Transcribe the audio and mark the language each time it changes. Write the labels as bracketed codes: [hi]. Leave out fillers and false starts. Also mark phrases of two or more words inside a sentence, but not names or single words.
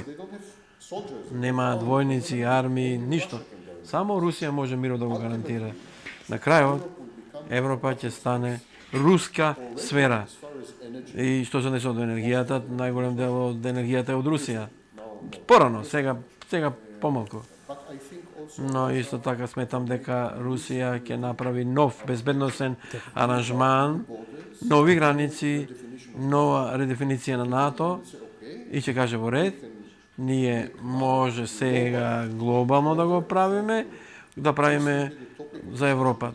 [mk] Нема војници, армии, ништо. Само Русија може мирот да го гарантира. На крајот, Европа ќе стане руска сфера. И што се несе од енергијата, најголем дел од енергијата е од Русија. Порано, сега помалку. [en] But I think also [mk] Но исто така сметам дека Русија ќе направи нов безбедносен аранжман, нови граници, нова редефиниција на НАТО и ќе каже во ред, ние може сега глобално да го правиме, да правиме за Европа.